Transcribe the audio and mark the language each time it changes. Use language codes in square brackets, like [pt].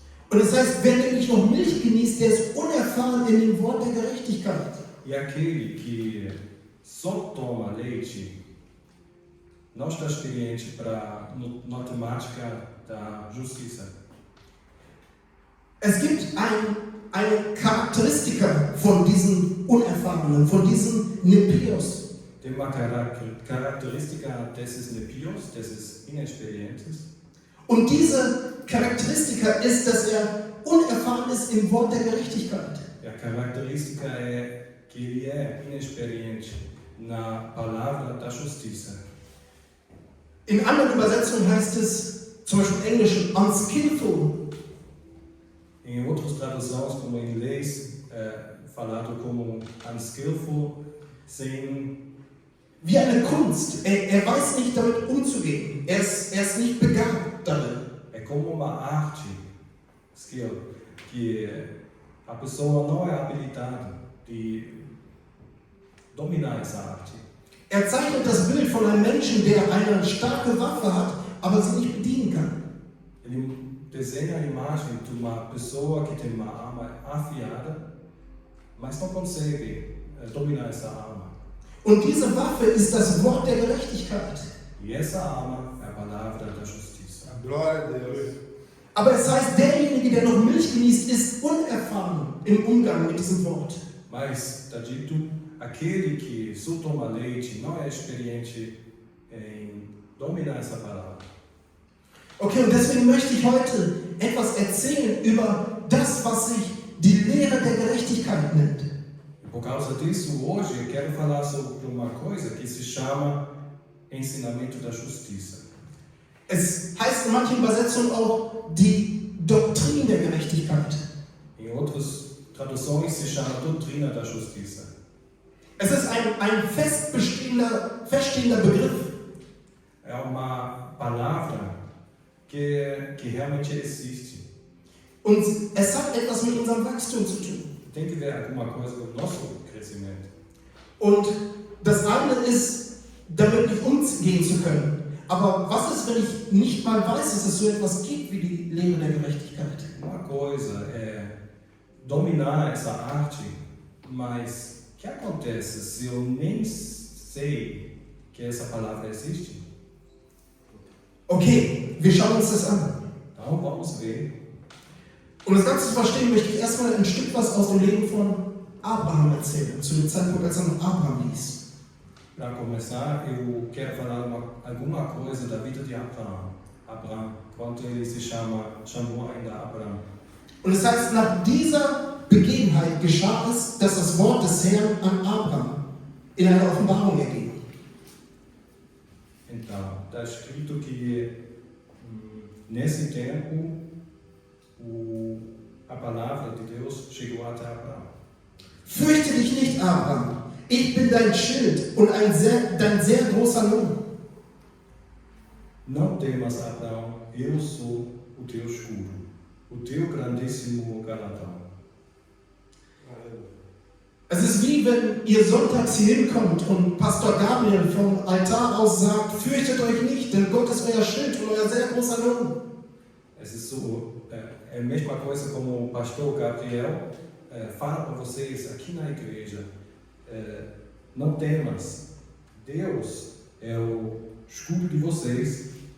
[de] Und das heißt, wer nämlich noch Milch genießt, der ist unerfahren in dem Wort der Gerechtigkeit. [pt] E aquele que só toma leite não está experiente para na temática da justiça. [de] Es gibt eine Charakteristika von diesen Unerfahrenen, von diesen Nepios. [pt] Tem uma característica desses nepios, desses inexperientes. [de] Und diese Charakteristika ist, dass er unerfahren ist im Wort der Gerechtigkeit. [pt] A característica é que ele é inexperiente na palavra da justiça. [de] In anderen Übersetzungen heißt es, zum Beispiel im Englischen, unskillful. [pt] Em outras traduções, como em inglês, falado como unskillful, sem [de] Wie eine Kunst. Er weiß nicht damit umzugehen. Er ist nicht begabt darin. [pt] é como uma arte, skill, que a pessoa não é habilitada de dominar essa arte. [de] Er zeichnet das Bild von einem Menschen, der eine starke Waffe hat, aber sie nicht bedienen kann. [pt] Ele desenha a imagem de uma pessoa que tem uma arma afiada, mas não consegue dominar essa arma. [de] Und diese Waffe ist das Wort der Gerechtigkeit. [pt] E essa arma é a palavra da justiça. Glória a Deus. [de] Aber es heißt, derjenige, der noch Milch genießt, ist unerfahren im Umgang mit diesem Wort. [pt] Mas está dito, aquele que só toma leite não é experiente em dominar essa palavra. [de] Okay, und deswegen möchte ich heute etwas erzählen über das, was sich die Lehre der Gerechtigkeit nennt. [pt] E por causa disso, hoje eu quero falar sobre uma coisa que se chama ensinamento da justiça. [de] Es heißt in manchen Übersetzungen auch die Doktrin der Gerechtigkeit. [pt] Em outras traduções se chama doutrina da justiça. [de] Es ist ein feststehender Begriff. [pt] É uma palavra que realmente existe. [de] Und es hat etwas mit unserem Wachstum zu tun. [pt] Tem que ver alguma coisa com o nosso crescimento. [de] Und das eine ist, damit nicht umgehen zu können. Aber was ist, wenn ich nicht mal weiß, dass es so etwas gibt wie die Lehre der Gerechtigkeit? [pt] Uma coisa é dominar essa arte, mas o que acontece se eu nem sei que essa palavra existe? [de] Okay, wir schauen uns das an. [pt] Então vamos ver. [de] Um das Ganze zu verstehen, möchte ich erstmal ein Stück was aus dem Leben von Abraham erzählen, zu dem Zeitpunkt, als er noch Abraham hieß. [pt] Para começar, eu quero falar alguma coisa da vida de Abraão. Abraão, quando ele chamou ainda Abraão. [de] Und es heißt, nach dieser Begebenheit geschah es, dass das Wort des Herrn an Abraham in einer Offenbarung erging. [pt] Então, está escrito que nesse tempo a palavra de Deus chegou até Abraão. [de] Fürchte dich nicht, Abraham, ich bin dein Schild und dein sehr großer Lohn. [pt] Não temas, Abraão, eu sou o teu escudo, o teu grandíssimo galardão. [de] Es ist wie wenn ihr sonntags hier hinkommt und Pastor Gabriel vom Altar aus sagt, fürchtet euch nicht, denn Gott ist euer Schild und euer sehr großer Lohn. Es ist so, [pt] é a mesma coisa como o pastor Gabriel fala para vocês aqui na igreja. Não temas, Deus é o escudo de vocês.